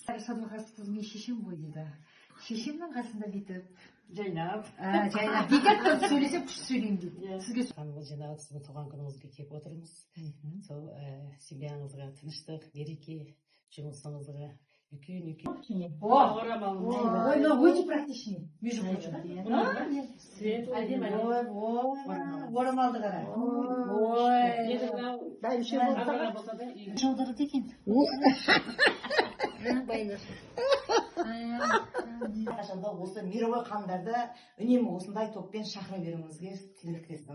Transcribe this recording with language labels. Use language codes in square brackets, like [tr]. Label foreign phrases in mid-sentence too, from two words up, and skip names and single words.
[kk] Садуақас қызым, мен шешем ғой дейді. Шешемнің қасында бүйтіп жайнап бүйтіп сөйлесем күшті сөйлеймін дейді. Сізге Жиналып сіздің туған күніңізге келіп отырмыз. Сол семьяңызға тыныштық, береке, жұмысыңызға үлкен [ru] ой, но өте практичный, между прочим. [kk] Орамалды қара. жаудырды екен. Қашанда осы мировой хандарды үнемі осындай топпен шақыра беруіңізге тілектестім.